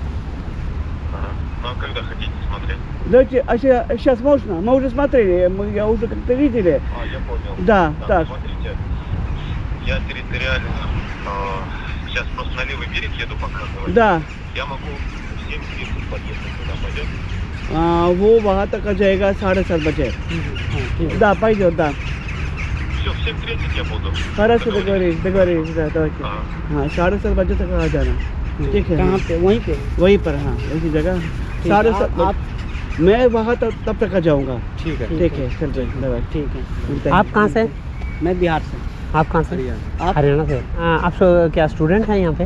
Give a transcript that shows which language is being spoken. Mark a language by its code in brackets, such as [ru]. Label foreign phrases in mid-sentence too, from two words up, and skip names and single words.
[ru] Ну а когда хотите смотреть? Давайте, сейчас можно? Мы уже смотрели, я уже как-то видели. А, я понял. Да, так. Смотрите, я территориально сейчас просто на левый берег еду показывать. Да. Я могу в 7:30 подъехать туда, пойдет? [hi] वो वहाँ तक आ जाएगा 7:30 बजे. [ru] Да, пойдет, да. Все, в 7:30 я буду. Хорошо, договорились, да, давайте. [hi] हाँ 7:30 बजे तक आ जाना. ठीक है. कहाँ पे? वहीं पर हाँ, उसी जगह 7:30. आप मैं वहाँ तब तक आ जाऊँगा. ठीक है चल रहे. ठीक है। आप कहाँ से? मैं बिहार से। आप कहाँ से? हरियाणा से। आप क्या स्टूडेंट हैं यहाँ पे?